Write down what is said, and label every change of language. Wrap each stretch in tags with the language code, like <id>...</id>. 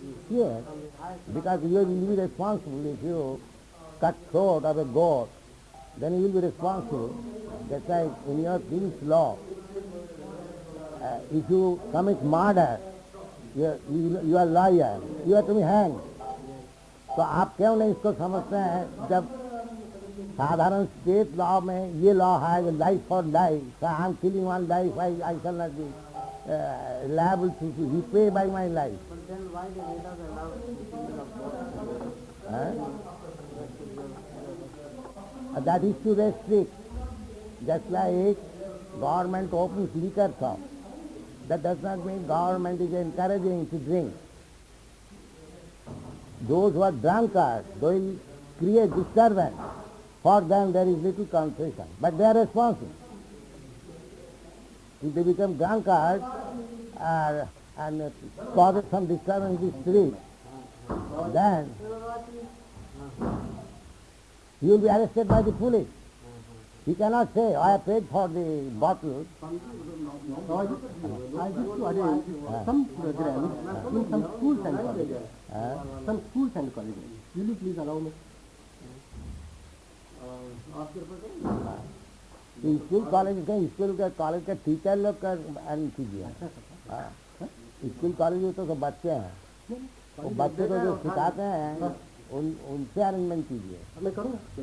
<en>Yes, because you will be responsible. If you cut throat of a goat, then you will be responsible. That's like in your king's law, if you commit murder, you are liar, you have to be hanged.</en> <hi>तो आप क्यों नहीं इसको समझते हैं? जब साधारण state law में ये लॉ है,</hi> <en>Life for life, I am killing one life, I shall not be liable to repay by my life. But then why the Vedas allow single of both? That is to restrict. Just like government opens liquor shop, that does not mean government is encouraging to drink. Those who are drunkards, they will create disturbance. For them there is little concession, but they are responsible. If they become drunkards and cause some disturbance in the street, then he will be arrested by the police. He cannot say, I have paid for the bottle. I used to attend some programs in some schools and colleges. Some schools and colleges. Will you please allow me?</en> <hi>School college के school के college के teacher लोग का arrange कीजिए। School college में तो सब बच्चे हैं, वो बच्चे को जो सिखाते हैं उनसे अरेंजमेंट कीजिए। मैं करूँगा।</hi>